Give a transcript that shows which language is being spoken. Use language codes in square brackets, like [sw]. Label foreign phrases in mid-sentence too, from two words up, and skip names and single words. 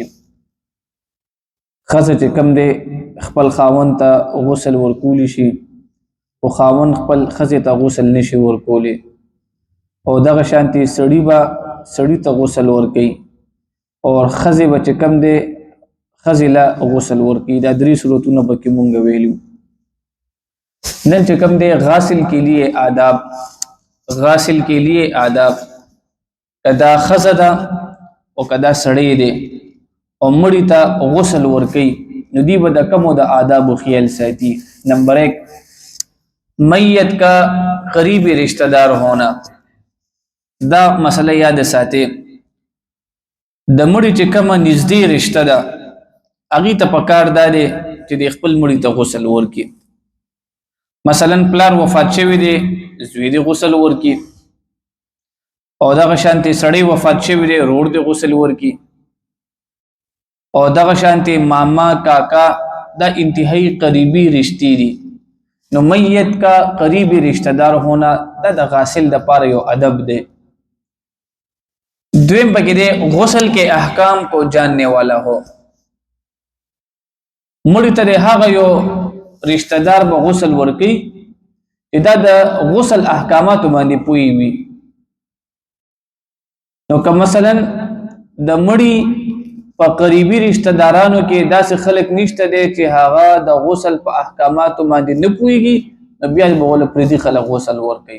[ps] ښځه چې کم دی خپل خاوند ته غسل ورکولی شي او خاوند خپل ښځې ته غسل نشي ورکولی، او دغه شانتي سړي به سړي ته غسل ورکوي او ښځې به چې کم دی ښځې له غسل ورکوي. دا درې صورتونه پکې مونږ ویلي. [ur] نن چې کم دی غاسل کے لیے آداب، غاسل کے لیے آداب [ps] کدا ښځه ده او کدا سړی دی او مړی ته غسل ورکوي نو دی به د کمو د آدابو خیال ساتي. [ur] نمبر 1 میت کا قریبی رشتہ دار ہونا. [ps] دا مسئلہ یاد ساتي د مړی چې کومه نږدې رشتہ ده هغې ته پکار دا دی چې د خپل مړي ته غسل ورکړي. مثلا پلار وفات شوی دی زوی دی غسل ورکړي، او دغه شانتي سړی وفات شوی دی رور دی غسل ورکړي، او دغه شانتي ماما کاکا دا [ur] انتہائی قریبی رشتے [ps] دی. نو [ur] میت کا قریبی رشتہ دار ہونا [ps] دا د غاسل د پاره یو ادب دی. دویم پکې دی [ur] غسل کے احکام کو جاننے والا ہو. [ps] مړي ته هغه یو رشتہ دار به غسل ورکړي چې دا د غسل احکامات باندې پوي وي. نو که مثلا د مړي په قریبی رشتہ دارانو کې داسې خلک نشته دی چې هغه د غسل په احکاماتو باندې نه پوهیږي نو بیا به ول پردي خلک غسل ورکوي.